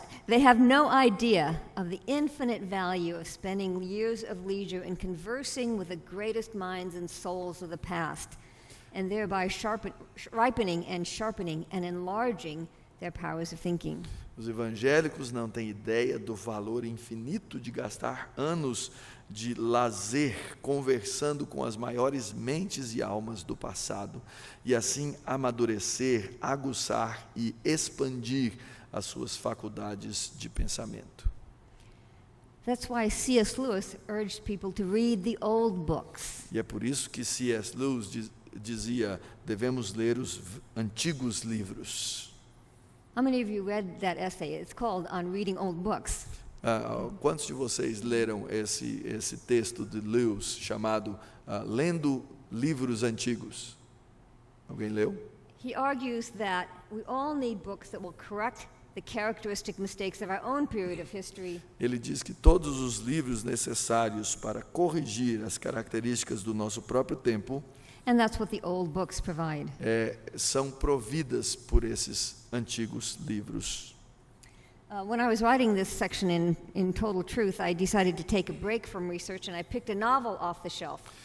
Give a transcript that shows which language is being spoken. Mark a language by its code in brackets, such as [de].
[en] they have no idea of the infinite value of spending years of leisure in conversing with the greatest minds and souls of the past, and thereby ripening and sharpening and enlarging their powers of thinking. [pt] os evangélicos não têm ideia do valor infinito de gastar anos de lazer conversando com as maiores mentes e almas do passado, e assim amadurecer, aguçar e expandir as suas faculdades de pensamento. [en] That's why C.S. Lewis urged people to read the old books. [pt] E é por isso que C.S. Lewis dizia: devemos ler os antigos livros. [en] How many of you read that essay? It's called On Reading Old Books. [pt] Quantos de vocês leram esse texto de Lewis chamado Lendo Livros Antigos? Alguém leu? [en] He argues that we all need books that will correct the characteristic mistakes of our own period of history. [pt] Ele diz que todos os livros necessários para corrigir as características do nosso próprio tempo [en] And that's what the old books provide. [pt] são providas por esses antigos livros. [en] When I was writing this section in Total Truth, I decided to take a break from research and I picked a novel off the shelf.